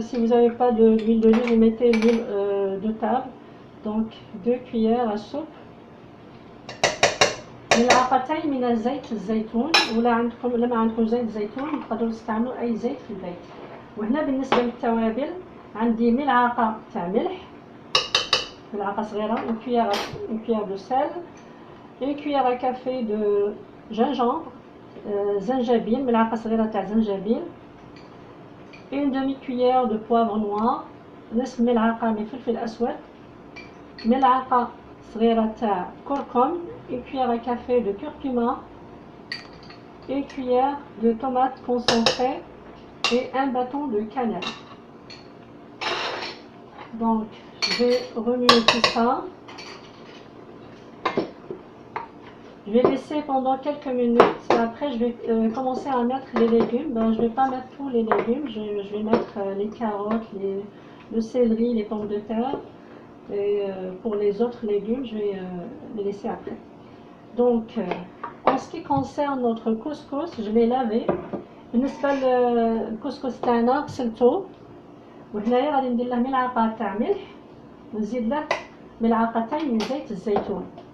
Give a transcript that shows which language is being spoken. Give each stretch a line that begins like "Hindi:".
French: Si vous n'avez pas d'huile d'olive, vous mettez l'huile de table. Donc 2 cuillères à soupe.
Arabic: ملعقتين من زيت الزيتون، ولا عندكم ولا ما عندكم زيت زيتون تقدروا تستعملوا اي زيت في البيت. وهنا بالنسبه للتوابل عندي ملعقه تاع ملح، ملعقه صغيره،
French: une cuillère de sel, une cuillère à café de gingembre,
Arabic: زنجبيل، ملعقه صغيره تاع زنجبيل،
French: une demi-cuillère de poivre noir،
Arabic: نصف ملعقه من فلفل اسود، ملعقه صغيره تاع كركم،
French: une cuillère à café de curcuma, une cuillère de tomate concentrée et un bâton de cannelle. Donc je vais remuer tout ça. Je vais laisser pendant quelques minutes et après je vais commencer à mettre les légumes. Je ne vais pas mettre tous les légumes, je vais mettre les carottes, le céleri, les pommes de terre, et pour les autres légumes je vais les laisser après. Donc en ce qui concerne notre couscous, je l'ai lavé.
Arabic: بالنسبة للكسكس تاعنا غسلته، وهنايا غادي ندير له ملعقة تاع ملح، ونزيد له ملعقتين من زيت الزيتون.